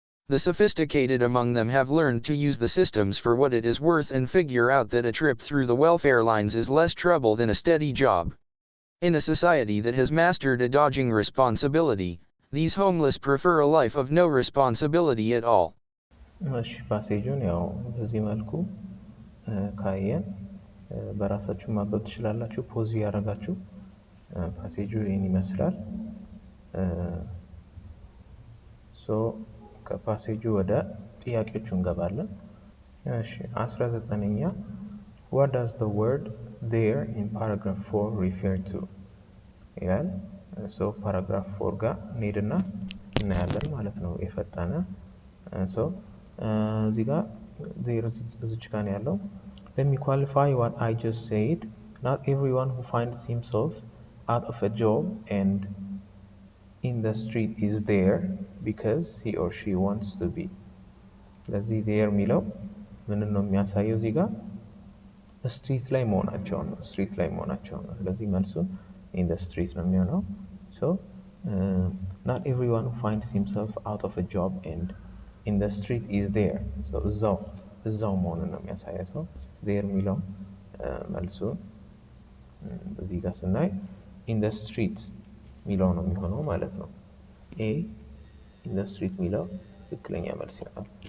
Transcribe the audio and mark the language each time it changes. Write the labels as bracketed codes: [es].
[en] The sophisticated among them have learned to use the systems for what it is worth and figure out that a trip through the welfare lines is less trouble than a steady job. In a society that has mastered a dodging responsibility, these homeless prefer a life of no responsibility at all. [am] እሺ ፓሴጁን ያው በዚህ መልኩ ካየን በራሳችሁ ማንበብ ትችላላችሁ። ፖዝ ያደረጋችሁ ፓሴጁ ይህን ይመስላል። ሶ ከፓሴጁ ወደ ጥያቄዎቹ እንገባለን። እሺ 19ኛ [en] what does the word there in paragraph 4 refer to [am] ይላል። ሶ ፓራግራፍ 4 ጋር እንሄድና እናያለን ማለት ነው የፈጠነ ሶ እዚህ ጋር there እዚች ጋር ነው ያለው። [en] let me qualify what I just said. Not everyone who finds himself out of a job and in the street is there because he or she wants to be. [am] ስለዚህ there የሚለው ምን ነው የሚያሳየው? እዚህ ጋር ስትሪት ላይ መሆናቸው ነው። ስትሪት ላይ መሆናቸው ነው። ስለዚህ መልሱን [en] in the street [am] ነው የሚሆነው። [en] so not everyone who finds himself out of a job and in the street is there. [am] so እዛው መሆኑን ነው የሚያሳየው። so there የሚለው መልሱን እዚህ ጋር ስናይ [en] in the street [am] ሚለው ነው የሚሆነው ማለት ነው። a in the street ሚለው ትክክለኛ መልስ ይሆናል።